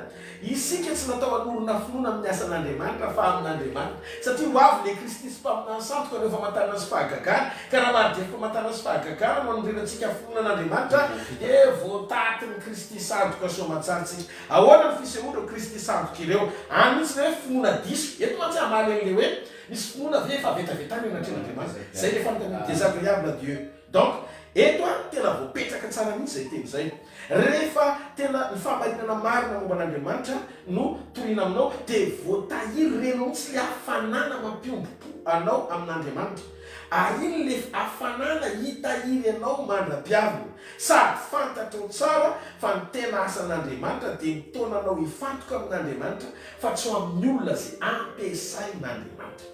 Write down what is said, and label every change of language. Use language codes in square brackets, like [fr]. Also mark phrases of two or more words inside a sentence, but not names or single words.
[mg] Isika tsy natao an'olona finoana amin'ny asan'Andriamanitra fa amin'Andriamanitra satria ho avy le Kristy sy mpaminany sandoka no famantarana sy fahagagana ka raha maro dia famantarana sy fahagagana no anondrenantsika finoana an'Andriamanitra dia voataty ny Kristy sandoka soamantsaritsika. Ahoana ny fisehoana Kristy sandoka ireo any mihitsy hoe finoana diso eto mantsy amaly an'le hoe misy finoana ve fa vetavetany anatren'Andriamanitra zay le fanontaniana [fr] désagréable à Dieu. [mg] Donc eto tena voapetraka tsara mihitsy zay teny zay. Rehefa tena ny famahinana marina momba an'Andriamanitra no toriana aminao dia voatahiry reno mihitsy le hafanana mampiombopo anao amin'Andriamanitra. Ary iny le hafanana hitahiry anao mandra-piavina sady fantatrao tsara fa ny tena asan'Andriamanitra dia mitona anao hifantoka amin'Andriamanitra fa tsy ho amin'ny olona zay ampiasain'Andriamanitra.